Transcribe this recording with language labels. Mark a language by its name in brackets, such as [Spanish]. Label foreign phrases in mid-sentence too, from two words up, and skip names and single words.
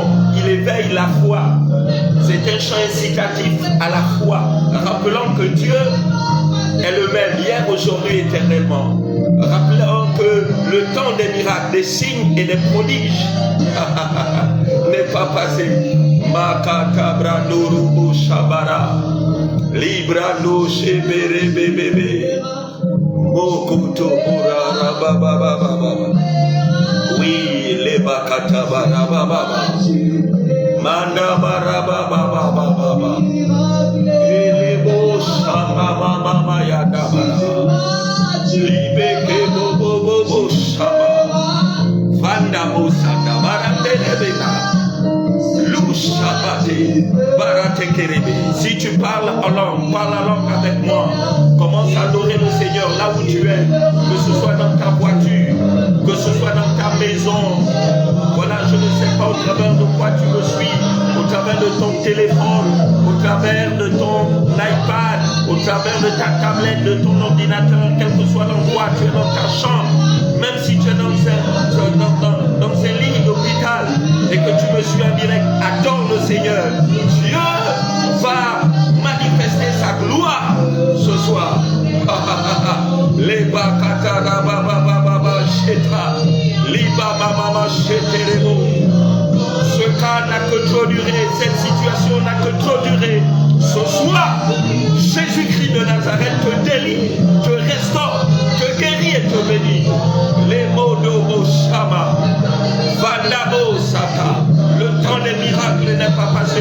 [French] Il éveille la foi. C'est un chant incitatif à la foi, rappelant que Dieu est le même hier, aujourd'hui, éternellement. Rappelons que le temps des miracles, des signes et des prodiges n'est pas passé. Makakabra norubo shabara, librano shebere bebebe, mokuto urara bababa. Oui, les bakatabara bababa, manda baraba bababa, elebo shama mama yadabara. Libeke bobo shama Vanda Mosanda Barate Rebena Lushabate Barate Kerebe. Si tu parles en langue, parle en langue avec moi. Commence à adorer le Seigneur là où tu es, que ce soit dans ta voiture, que ce soit dans ta maison. Voilà, je ne sais pas au travers de quoi tu me suis, au travers de ton téléphone, au travers de ton iPad, au travers de ta tablette, de ton ordinateur, quel que soit l'endroit, tu es dans ta chambre, même si tu es dans ces lignes d'hôpital et que tu me suis en direct, adore le Seigneur. Dieu va manifester sa gloire ce soir. Les bakatara baba sheta, liba mama sheterebo. Ce cas n'a que trop duré, cette situation n'a que trop duré. Ce soir, Jésus-Christ de Nazareth te délivre, te restaure, te guérit et te bénit. Les mots de Shama, Vandabo Sata, le temps des miracles n'est pas passé.